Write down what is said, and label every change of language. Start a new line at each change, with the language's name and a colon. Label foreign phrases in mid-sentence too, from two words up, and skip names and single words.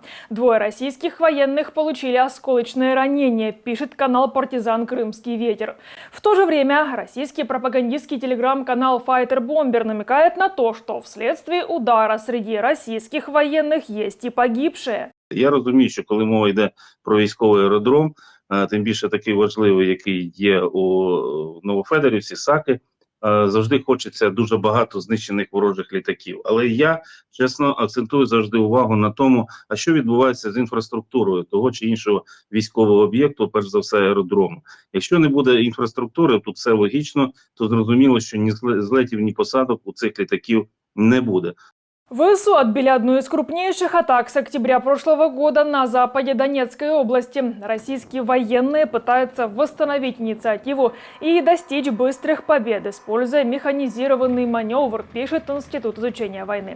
Russian: 2 российских военных получили осколочные ранения, пишет канал «Партизан Крымский ветер». В то же время российский пропагандистский телеграм-канал «Файтер Бомбер» намекает на то, что вследствие удара среди российских военных есть и погибшие.
Ukrainian: Я розумію, що коли мова йде про військовий аеродром, тим більше такий важливий, який є у Новофедорівці, Саки, завжди хочеться дуже багато знищених ворожих літаків. Але я, чесно, акцентую завжди увагу на тому, а що відбувається з інфраструктурою того чи іншого військового об'єкту, перш за все аеродрому. Якщо не буде інфраструктури, тут все логічно, то зрозуміло, що ні злетів, ні посадок у цих літаків не буде.
Russian: ВСУ отбили одну из крупнейших атак с октября прошлого года на западе Донецкой области. Российские военные пытаются восстановить инициативу и достичь быстрых побед, используя механизированный маневр, пишет Институт изучения войны.